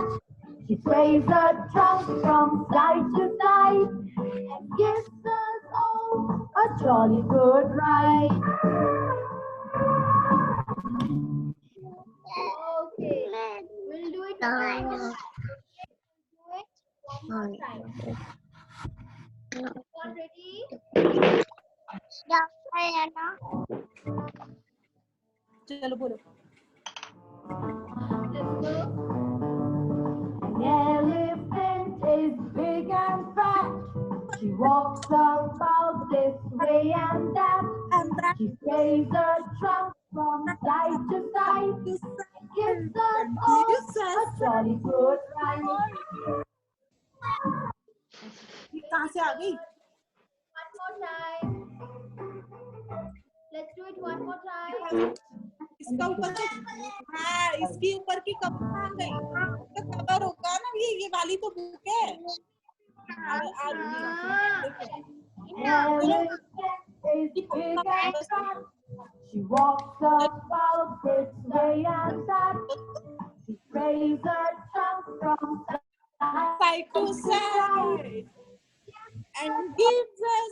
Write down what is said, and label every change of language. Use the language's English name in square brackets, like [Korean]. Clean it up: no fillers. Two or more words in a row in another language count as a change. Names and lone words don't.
[English] She sways her trunk from side to side and gives us all a jolly good ride. Okay. We'll do it one more time. Do it one more time. Everyone ready? [Hindi] चलो बोलो. [English] Let's go. An elephant is big and fat. She walks about this way and that. She sways her trunk from side to side. Gives us all a jolly good ride. [Hindi] कहाँ से आ गई? [English] One more time. Let's do it one more time. [Hindi] इसका ऊपर तो हाँ इसके ऊपर की कप कहाँ गई? तो कवर होगा ना ये वाली तो बुक है. [English] Elephant is big and fat. She walks about this way and that. She sways her trunk from Side to side and gives us